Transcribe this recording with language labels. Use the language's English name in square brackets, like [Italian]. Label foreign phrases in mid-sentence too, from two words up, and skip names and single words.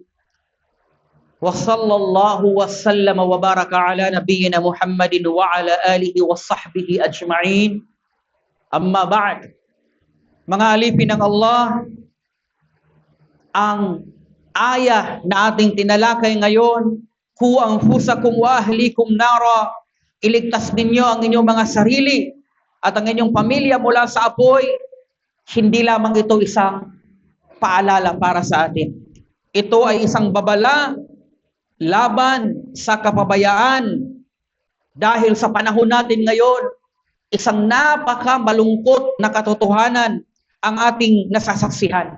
[Arabic] وصلى الله وسلم وبارك على نبينا محمد وعلى آله وصحبه أجمعين. أما بعد. [Filipino] Mga alipin ng Allah, ang ayah na ating tinalakay ngayon, [Arabic] قوا أنفسكم وأهليكم نارا, [Filipino] iligtas ninyo ang inyong mga sarili at ang inyong pamilya mula sa apoy. Hindi lamang ito isang paalala para sa atin. Ito ay isang babala laban sa kapabayaan. Dahil sa panahon natin ngayon, isang napakamalungkot na katotohanan ang ating nasasaksihan.